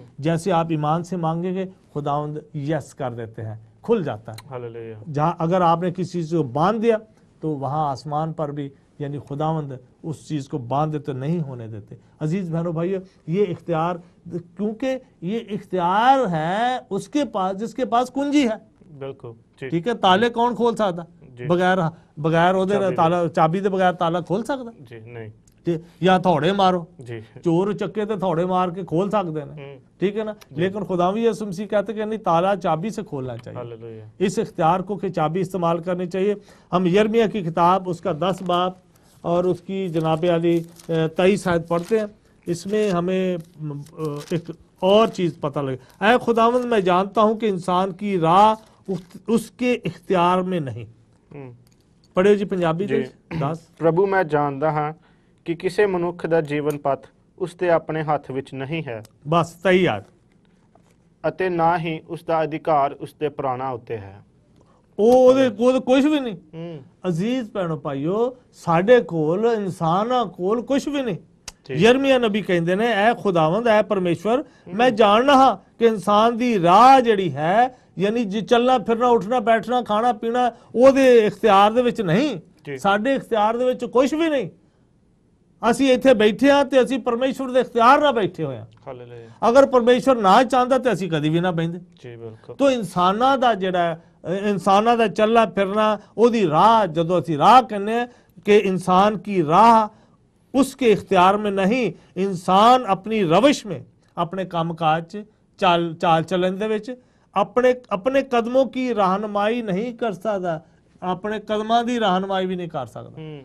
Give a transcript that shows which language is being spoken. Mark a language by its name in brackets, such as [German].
[Hindi] जैसे आप ईमान से मांगेंगे खुदावंद यस कर देते हैं, खुल जाता है। जहाँ अगर आपने किसी चीज़ को बांध दिया तो वहाँ आसमान पर भी यानी खुदावंद उस चीज़ को बांध देते, नहीं होने देते। अजीज़ बहनों भाइयों, ये इख्तियार, क्योंकि ये इख्तियार है उसके पास जिसके पास कुंजी है। बिल्कुल ठीक है, ताले कौन खोल सकता? [Punjabi] बगैर ਉਹਦੇ ਤਾਲਾ, ਚਾਬੀ ਦੇ ਬਗੈਰ ਤਾਲਾ ਖੋਲ ਸਕਦਾ ਜੀ? ਨਹੀਂ। [Hindi] या थोड़े मारो जी, चोर चक्के तो थोड़े मार के खोल सकते हैं, ठीक है ना, लेकिन खुदावंद यीशु मसीह कहते कि नहीं, ताला चाबी से खोलना चाहिए। इस इख्तियार को कि चाबी इस्तेमाल करनी चाहिए। हम यिर्मयाह की किताब उसका 10 बाब और उसकी जनाब अली 23 आयत पढ़ते हैं। इसमें हमें एक और चीज़ पता लगे, ऐ खुदावंद मैं जानता हूँ कि इंसान की राह उसके इख्तियार में नहीं। पढ़े जी पंजाबी 10। [Punjabi] प्रभु मैं जानता हाँ कि किसी मनुख ਦਾ ਜੀਵਨ ਪਥ ਉਸ ਦੇ ਆਪਣੇ ਹੱਥ ਵਿੱਚ ਨਹੀਂ ਹੈ। ਬਸ ਸਹੀ ਆ। ਅਤੇ ਨਾ ਹੀ ਉਸ ਦਾ ਅਧਿਕਾਰ ਉਸ ਦੇ ਪ੍ਰਾਣਾਂ ਉੱਤੇ ਹੈ। ਉਹਦੇ ਕੋਲ ਕੁਝ ਵੀ ਨਹੀਂ। ਅਜ਼ੀਜ਼ ਭੈਣੋ ਭਾਈਓ, ਸਾਡੇ ਕੋਲ ਇਨਸਾਨਾਂ ਕੋਲ ਕੁਝ ਵੀ ਨਹੀਂ। ਯਰਮੀਆ ਨਬੀ ਕਹਿੰਦੇ ਨੇ, ਐ ਖੁਦਾਵੰਦ, ਐ ਪਰਮੇਸ਼ਵਰ, ਮੈਂ ਜਾਣਦਾ ਹਾਂ ਕਿ ਇਨਸਾਨ ਦੀ ਰਾਹ ਜਿਹੜੀ ਹੈ, ਯਾਨੀ ਜੇ ਚੱਲਣਾ ਫਿਰਨਾ, ਉੱਠਣਾ ਬੈਠਣਾ, ਖਾਣਾ ਪੀਣਾ, ਉਹਦੇ ਇਖਤਿਆਰ ਦੇ ਵਿੱਚ ਨਹੀਂ। ਸਾਡੇ ਇਖਤਿਆਰ ਦੇ ਵਿੱਚ ਕੁਝ ਵੀ ਨਹੀਂ। ਅਸੀਂ ਇੱਥੇ ਬੈਠੇ ਹਾਂ ਤੇ ਅਸੀਂ ਪਰਮੇਸ਼ਵਰ ਦੇ ਇਖਤਿਆਰ ਨਾਲ ਬੈਠੇ ਹੋਏ ਹਾਂ। ਅਗਰ ਪਰਮੇਸ਼ਵਰ ਨਾ ਚਾਹੁੰਦਾ ਤੇ ਅਸੀਂ ਕਦੀ ਵੀ ਨਾ ਬੈਠਦੇ। ਜੀ ਬਿਲਕੁਲ। ਤੋ ਇਨਸਾਨਾਂ ਦਾ ਜਿਹੜਾ ਇਨਸਾਨਾਂ ਦਾ ਚੱਲਣਾ ਫਿਰਨਾ, ਉਹਦੀ ਰਾਹ, ਜਦੋਂ ਅਸੀਂ ਰਾਹ ਕਹਿੰਦੇ ਹਾਂ ਕਿ ਇਨਸਾਨ ਕੀ ਰਾਹ [Hindi] उसके इख्तियार में नहीं, इंसान अपनी रविश में, अपने काम काज चाल चलन दे विच अपने कदमों की रहनुमाई नहीं कर सकता, अपने कदमां दी रहनुमाई भी नहीं कर सकता।